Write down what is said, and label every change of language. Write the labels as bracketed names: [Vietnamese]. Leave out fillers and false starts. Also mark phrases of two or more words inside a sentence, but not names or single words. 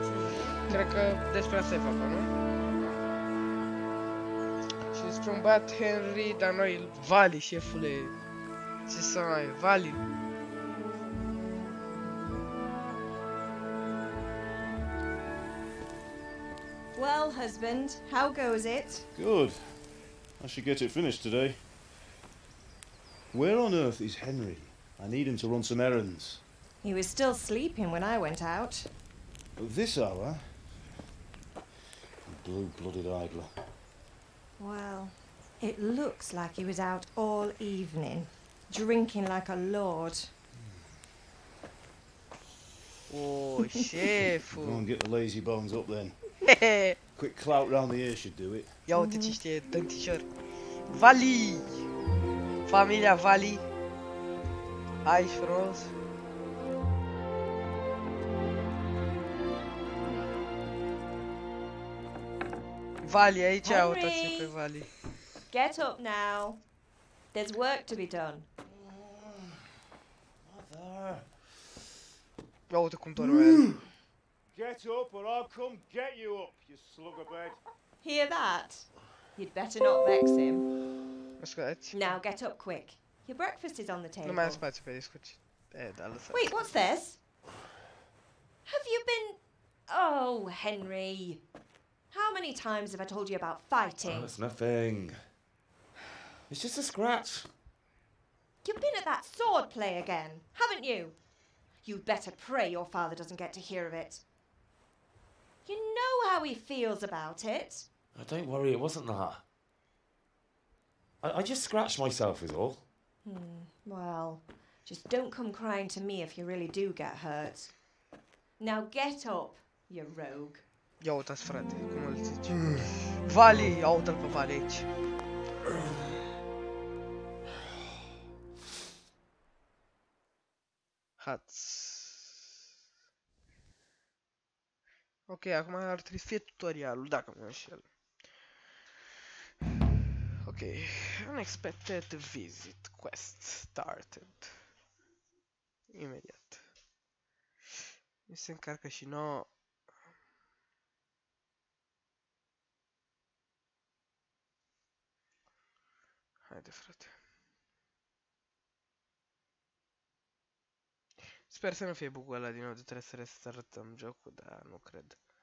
[Romanian] Cred că despre asta e vorba, nu? Și despre un băiat Henry, dar noi Vali, șefule. Ce să mai, Vali. [English] Well, husband, how goes it? Good. I should get it finished today. Where on earth is Henry? I need him to run some errands. He was still sleeping when I went out. At this hour? Blue-blooded idler. Well, it looks like he was out all evening, drinking like a lord. [Romanian] Oh, șeful. [English] Go and get the lazy bones up then. Quick clout round the ear should do it. [Romanian] Ia uite ce știe dântișor. Vali! Familia Vali. Aici frumos. Vali, aici uitați pe Vali. [English] Get up now. There's work to be done. Mother. [Romanian] Ia uite cum dorme el. [English] Get up or I'll come get you up, you slugabed. Hear that? You'd better not vex him. [Romanian] Mă scuzați? [English] Now get up quick. Your breakfast is on the [Romanian] Nu [English] table. [Romanian] mai am spațiu pe discuții. Da, lăsați. [English] Wait, what's this? Have you been... Oh, Henry. How many times have I told you about fighting? Oh, it's nothing. It's just a scratch. You've been at that sword play again, haven't you? You'd better pray your father doesn't get to hear of it. You know how he feels about it. Oh, don't worry, it wasn't that. I just scratched myself is all. Well, just don't come crying to me if you really do get hurt. Now get up, you rogue. [Romanian] Ia uitați, frate, cum îl zice. Vali, ia uite-l pe Vali aici. Ok, acum ar trebui să fie tutorialul, dacă mă înșel. [English] Ok, unexpected visit, quest started. [Romanian] Imediat. Mi se încarcă și nouă. Haide, frate. Sper să nu fie bug-ul ăla din nou de trebuie să restartăm jocul, dar nu cred.